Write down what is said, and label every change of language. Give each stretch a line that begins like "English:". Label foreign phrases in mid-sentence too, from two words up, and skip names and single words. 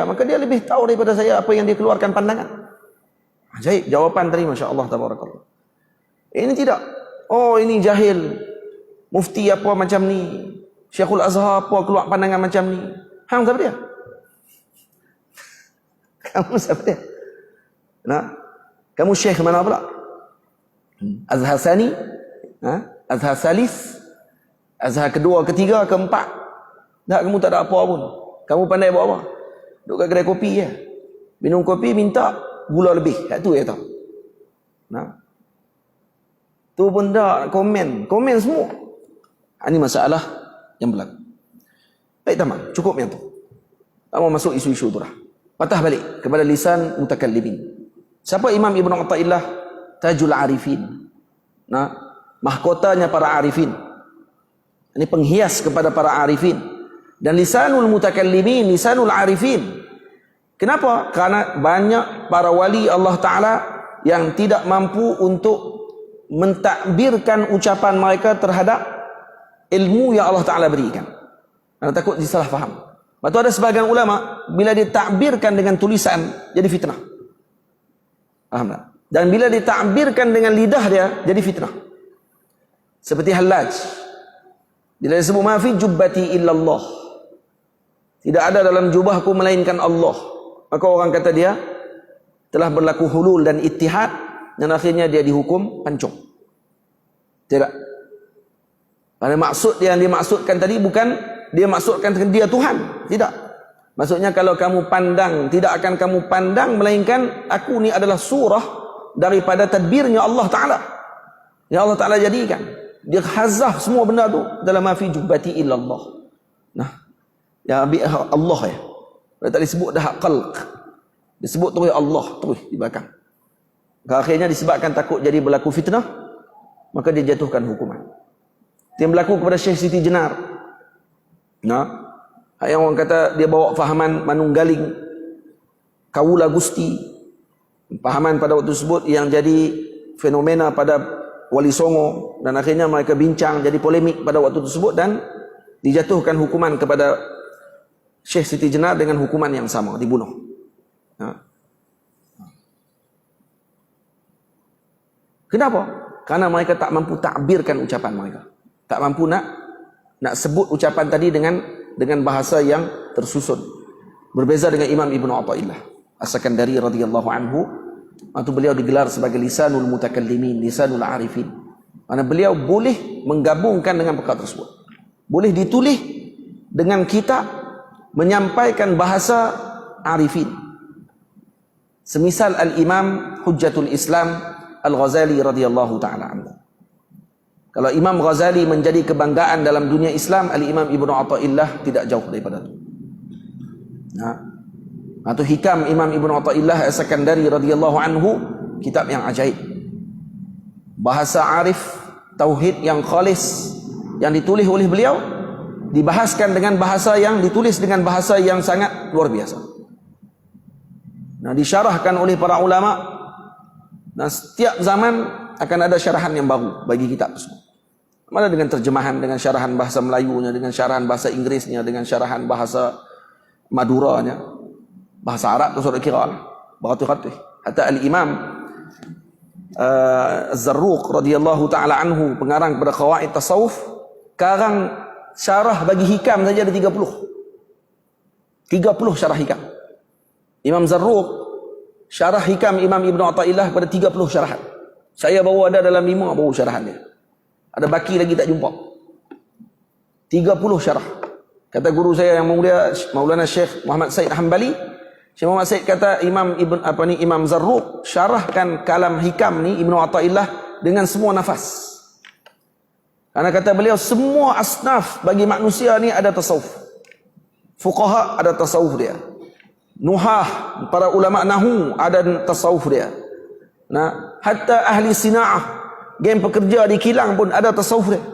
Malay: Maka dia lebih tahu daripada saya apa yang dia keluarkan pandangan. Ajaib jawapan tadi,
Arabic: Masya Allah tabarakallah.
Malay: Ini tidak. Oh, ini jahil. Mufti apa macam ni. Syekhul Azhar apa keluar pandangan macam ni. Hang siapa dia? Kamu siapa dia? Kamu syekh mana pula? Azhar Sani? Azhar Salis? Azhar kedua, ketiga, keempat? Tak, kamu tak ada apa pun. Kamu pandai buat apa? Duduk kat kedai kopi je. Minum kopi minta gula lebih. Kat tu je tahu. Tu pun tak komen semua. Ini masalah yang berlaku. Baik, tamam, cukup yang tu. Tak mau masuk isu-isu tu dah. Patah balik kepada
Arabic: lisan mutakallimin.
Malay: Siapa Imam Ibn Athaillah?
Arabic: Tajul Arifin.
Malay: Mahkotanya para arifin. Ini penghias kepada para arifin. Dan
Arabic: lisanul mutakallimin, lisanul arifin.
Malay: Kenapa? Karena banyak para wali Allah Ta'ala yang tidak mampu untuk mentakbirkan ucapan mereka terhadap ilmu yang Allah Ta'ala berikan. Karena takut disalah faham. Lepas tu ada sebagian ulama, bila ditakbirkan dengan tulisan, jadi fitnah. Faham tak? Dan bila ditakbirkan dengan lidah dia, jadi fitnah. Seperti Hallaj. Bila disebut
Arabic: ma fi jubbati illallah.
Malay: Tidak ada dalam jubahku melainkan Allah. Maka orang kata dia telah berlaku hulul dan ittihad dan akhirnya dia dihukum pancung. Tidak. Pada maksud yang dimaksudkan tadi bukan dia maksudkan dia Tuhan. Tidak. Maksudnya kalau kamu pandang, tidak akan kamu pandang melainkan aku ni adalah surah daripada tadbirnya Allah Ta'ala. Yang Allah Ta'ala jadikan. Dia hazah semua benda tu dalam
Arabic: ma fi jubbati illallah.
Malay: Ya Allah ya. Dia tak disebut dah khalq. Disebut terus Allah terus di belakang. Akhirnya disebabkan takut jadi berlaku fitnah, maka dia jatuhkan hukuman. Yang berlaku kepada Syekh Siti Jenar. Yang orang kata dia bawa fahaman
Javanese: manunggaling Kaula Gusti.
Malay: Fahaman pada waktu tersebut yang jadi fenomena pada Wali Songo dan akhirnya mereka bincang jadi polemik pada waktu tersebut dan dijatuhkan hukuman kepada Syekh Siti Jenar dengan hukuman yang sama, dibunuh. Kenapa? Karena mereka tak mampu takbirkan ucapan mereka. Tak mampu nak sebut ucapan tadi dengan bahasa yang tersusun. Berbeza dengan Imam Ibn Athaillah As-Sakandari
Arabic: radhiyallahu anhu,
Malay: atau beliau digelar sebagai
Arabic: lisanul mutakallimin, lisanul arifin.
Malay: Karena beliau boleh menggabungkan dengan perkara tersebut. Boleh ditulis dengan kita menyampaikan bahasa arifin. Semisal Al-Imam Hujjatul Islam Al-Ghazali
Arabic: radhiyallahu ta'ala anhu.
Malay: Kalau Imam Ghazali menjadi kebanggaan dalam dunia Islam, Al-Imam Ibn Athaillah tidak jauh daripada itu. Atau hikam Imam Ibn Athaillah As-Sakandari
Arabic: radhiyallahu anhu,
Malay: kitab yang ajaib. Bahasa arif, tauhid yang khalis yang ditulis oleh beliau dibahaskan dengan bahasa yang ditulis dengan bahasa yang sangat luar biasa. Disyarahkan oleh para ulama. Dan setiap zaman akan ada syarahan yang baru bagi kitab tersebut. Mana dengan terjemahan, dengan syarahan bahasa Melayunya, dengan syarahan bahasa Inggrisnya, dengan syarahan bahasa Maduranya, bahasa Arab tu sudah kira lah. Beratus-ratus. Hatta Al-Imam Az-Zarruq
Arabic: radhiyallahu ta'ala anhu,
Malay: pengarang kepada Qawaid Tasawuf, karang syarah bagi hikam saja ada 30 syarah hikam. Imam Zarruq syarah hikam Imam Ibn Athaillah kepada 30 syarahan. Saya baru ada dalam 5 baru syarahan dia. Ada baki lagi tak jumpa. 30 syarah. Kata guru saya yang mulia Maulana Syekh Muhammad Said Hanbali, Syekh Muhammad Said kata Imam Zarruq syarahkan kalam hikam ni Ibn Athaillah dengan semua nafas. Karena kata beliau semua asnaf bagi manusia ni ada tasawuf. Fuqaha ada tasawuf dia. Nuhah, para ulama nahu ada tasawuf dia. Hatta ahli sina'ah, geng pekerja di kilang pun ada tasawuf dia.